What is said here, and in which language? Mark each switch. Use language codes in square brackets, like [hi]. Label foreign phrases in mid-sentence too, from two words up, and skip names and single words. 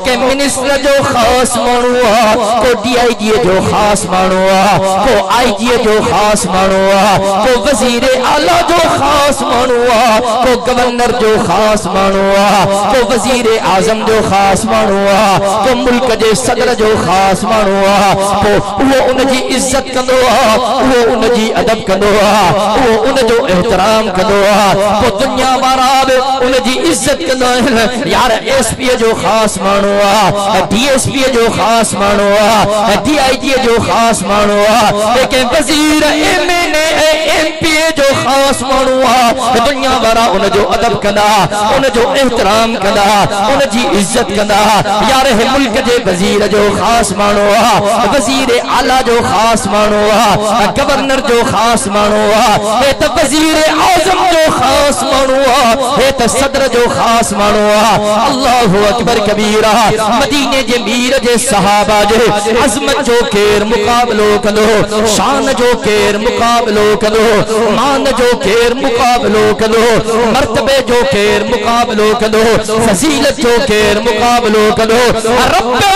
[sd] के मिनिस्टर जो खास मानो आ को डीआईजी जो खास मानो आ को आईजी जो खास मानो आ को वजीर आला जो खास मानो आ को गवर्नर जो खास मानो आ को वजीर आजम जो खास मानो आ को मुल्क जे सदर जो खास मानो आ को वो उन जी इज्जत कंदो आ वो उन जी अदब कंदो आ वो उन जो एहतराम कंदो आ को दुनिया वारा उन जी इज्जत कंदो यार एसपी जो खास मानो आ डीएसपी जो खास मानो आ डीआईजी जो खास मानो आ लेकिन वजीर एमएनए एमपीए जो खास मानो आ दुनिया वारा उन जो अदब कंदा उन जो एहतराम कंदा उन जी इज्जत कंदा यार हे मुल्क जे वजीर जो खास मानो आ वजीर आला जो खास मानो आ गवर्नर जो खास मानो आ हे त वजीर आजम जो खास मानो आ हे त सदर जो खास मानो आ [ar] الله أكبر كبيرا [sd] मदीने जे मीर जे सहाबा जे अजमत जो केर मुकाबलो कंदो शान जो केर मुकाबलो कंदो मान जो केर मुकाबलो कंदो मर्तबे जो केर मुकाबलो कंदो फजीलत जो केर मुकाबलो कंदो रब्बे